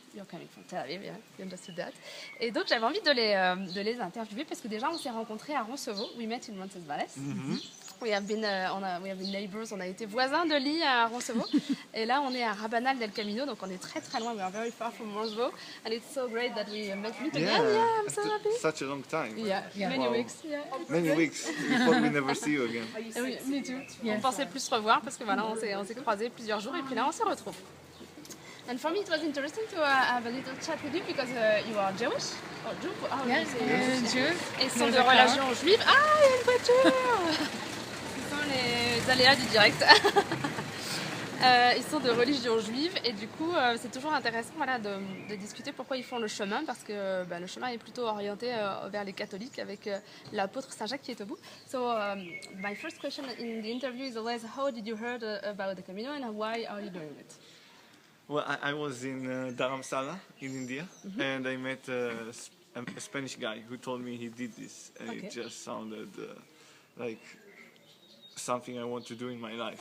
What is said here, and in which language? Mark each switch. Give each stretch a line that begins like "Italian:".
English: You're coming from Tel Aviv, yeah, you understood that.
French: Et donc j'avais envie de les interviewer parce que déjà on s'est rencontrés à Roncevaux.
English: We met in Roncesvalles. We have been neighbors,
French: on a été voisins de lit à Roncevaux. Et là on est à Rabanal del Camino, donc on est très très loin.
English: We are very far from Roncevaux. And it's so great that we meet again. Yeah, I'm so happy. Such a long time. Yeah, many weeks. Yeah. Many weeks before we never see you again.
French: Oui,
English: me too.
French: On pensait plus se revoir parce que voilà, on s'est croisés plusieurs jours et puis là on se retrouve.
English: And for me it was interesting to have a little chat with you because you are Jewish or Jew. Oh, Yes, Jew.
French: Et ils sont de religion juive. Ah, il y a une voiture. Ce sont les aléas du direct. Ils sont de religion juive et du coup c'est toujours intéressant de discuter pourquoi ils font le chemin parce que le chemin est plutôt orienté vers les catholiques avec l'apôtre Saint Jacques qui est au bout.
English: So my first question in the interview is always how did you heard about the Camino and why are you doing it? Well, I was in Dharamsala in India, and I met a Spanish guy who told me he did this. And Okay. It just sounded like something I want to do in my life.